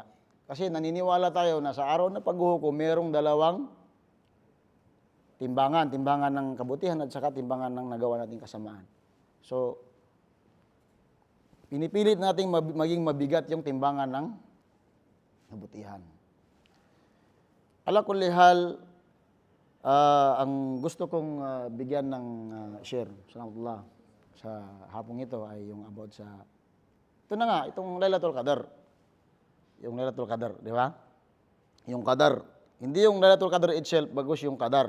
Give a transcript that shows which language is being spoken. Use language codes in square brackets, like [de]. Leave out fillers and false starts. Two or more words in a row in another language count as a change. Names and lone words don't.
[tl] Kasi naniniwala tayo na sa araw na paghuhukom, merong dalawang timbangan ng kabutihan at saka timbangan ng nagawa nating kasamaan. So, pinipilit nating maging mabigat yung timbangan ng kabutihan. [ar] على كل حال, [tl] ang gusto kong bigyan ng share, salamatullah, sa hapong ito ay yung about sa, ito na nga, itong Laylatul Qadar. Yung Laylatul Qadar, di ba? Yung Qadar. Hindi yung Laylatul Qadar itself, bagus yung Qadar.